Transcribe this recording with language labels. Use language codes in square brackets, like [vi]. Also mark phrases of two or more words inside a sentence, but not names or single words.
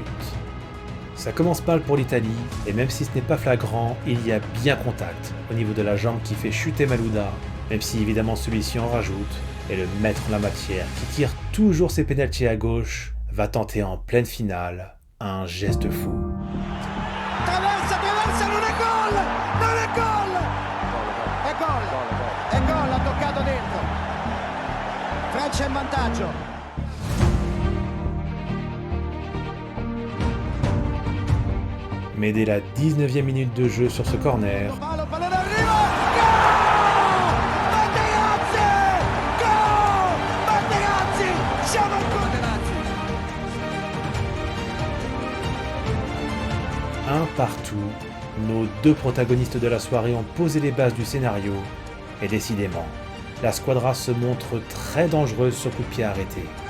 [fr] Ça commence mal pour l'Italie, et même si ce n'est pas flagrant, il y a bien contact au niveau de la jambe qui fait chuter Malouda, même si évidemment celui-ci en rajoute, et le maître en la matière, qui tire toujours ses pénaltys à gauche, va tenter en pleine finale un geste fou. [it] Traversa, non è gol! Non è gol! È gol, ha toccato dentro. Francia in vantaggio. [fr] Mais dès la 19e minute de jeu sur ce corner, un partout, nos deux protagonistes de la soirée ont posé les bases du scénario, et décidément, la squadra se montre très dangereuse sur coup de pied arrêté.